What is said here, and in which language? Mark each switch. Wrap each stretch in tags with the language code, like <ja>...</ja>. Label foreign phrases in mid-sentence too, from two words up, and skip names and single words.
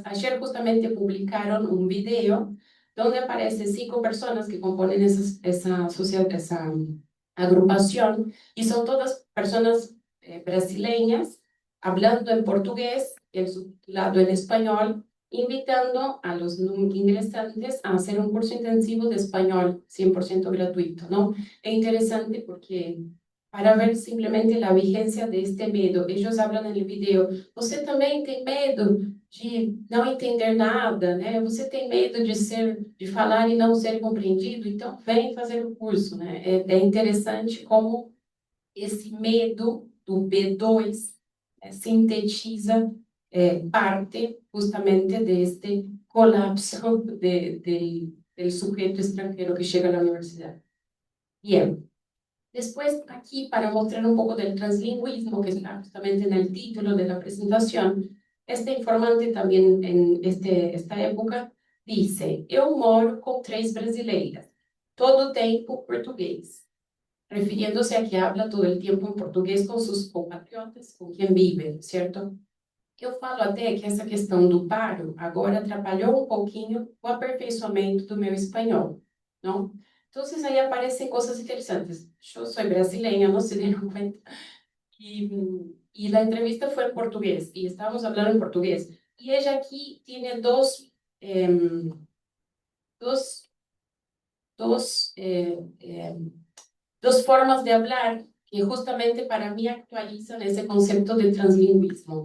<es>Ayer justamente publicaron un video donde aparecen 5 personas que componen esa agrupación, y son todas personas brasileñas hablando en portugués, el subtitulado en español, invitando a los ingresantes a hacer un curso intensivo de español 100% gratuito, ¿no? Es interesante porque para ver simplemente la vigencia de este medo. Ellos hablan en el video,</es> <pt>você também tem medo de não entender nada, né? Você tem medo de falar e não ser compreendido? Então vem fazer o curso, né? É interessante como esse medo do B2 sintetiza parte justamente deste colapso</pt> <es>del sujeto extranjero</es> <pt>que chega à universidade.</pt> <es>Bien. Después, aquí, para mostrar un poco del translingüismo, que está justamente en el título de la presentación, este informante también en esta época dice:</es> <pt>eu moro com 3 brasileiras, todo tempo português,</pt> <es>refiriéndose a que habla todo el tiempo en portugués con sus compatriotas, con quien vive, ¿cierto?</es> <pt>Eu falo até que essa questão do paro agora atrapalhou um pouquinho o aperfeiçoamento do meu espanhol, não?</pt> <es>Entonces ahí aparecen cosas interesantes. Yo soy brasileña, no se dieron cuenta. Y la entrevista fue en portugués, y estábamos hablando en portugués. Y ella aquí tiene dos formas de hablar que justamente para mí actualizan ese concepto de translingüismo.</es>